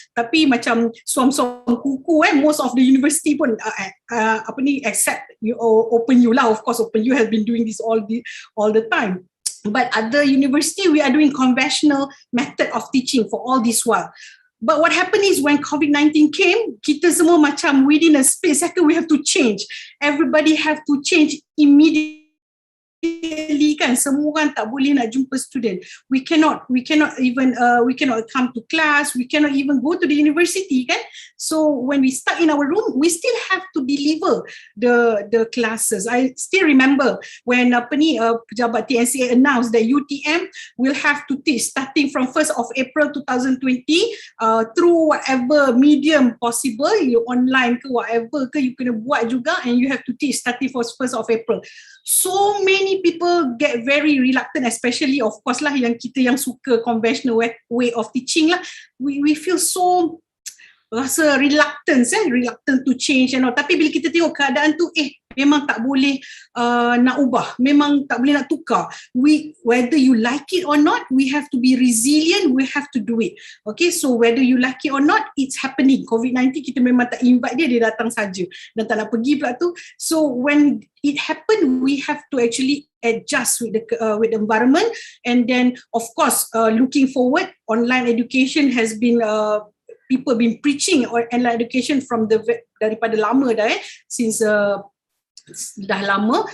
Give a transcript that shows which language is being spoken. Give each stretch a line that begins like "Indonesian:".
Malay: Tapi macam suam-suam kuku
English: most of the university
Malay: pun
English: accept Open U lah. Of course Open U has been doing this all the time. But other university, we are doing conventional method of teaching for all this while. But what happened is when COVID-19 came,
Malay: kita semua macam
English: within a split second we have to change. Everybody have to change immediately kan.
Malay: Semua orang tak boleh nak jumpa student.
English: We cannot even come to class. We cannot even go to the university kan. So when we stuck in our room, we still have to deliver the classes. I still remember when
Malay: pejabat
English: TNCA announced that UTM will have to teach starting from 1st of April 2020 through whatever medium possible, you online ke whatever ke, you
Malay: kena buat juga,
English: and you have to teach starting from 1st of April. So many people get very reluctant, especially of course
Malay: lah yang kita yang suka
English: conventional way of teaching lah. We feel so
Malay: rasa
English: reluctant to change and all.
Malay: Tapi bila kita tengok keadaan tu, memang tak boleh nak ubah, memang tak boleh nak tukar.
English: Whether you like it or not, we have to be resilient, we have to do it. Okay, so whether you like it or not, it's happening. COVID-19
Malay: kita memang tak invite dia datang saja dan tak nak pergi pula tu.
English: So when it happened, we have to actually adjust with the environment, and then of course looking forward, online education has been people been preaching online education from
Malay: daripada lama dah
English: since
Malay: dah lama.